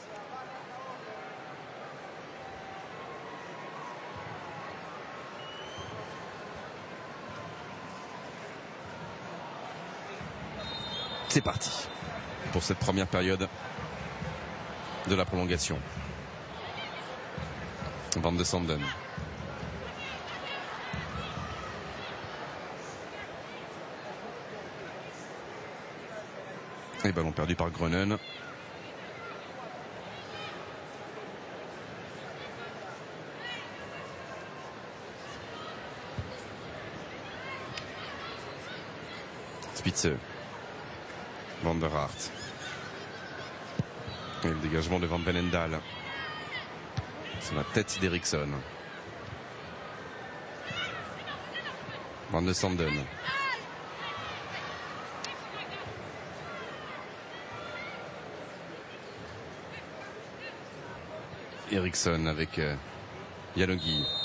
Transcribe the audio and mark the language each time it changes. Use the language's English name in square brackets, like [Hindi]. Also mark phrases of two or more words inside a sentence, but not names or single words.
[French] C'est parti pour cette première période de la prolongation. Van de Sanden. Et ballon perdu par Grönen. Spitze. Van der Hart. Et le dégagement de Van Benendal. C'est la tête d'Eriksson. Van de Sanden. Eriksson avec Janogy.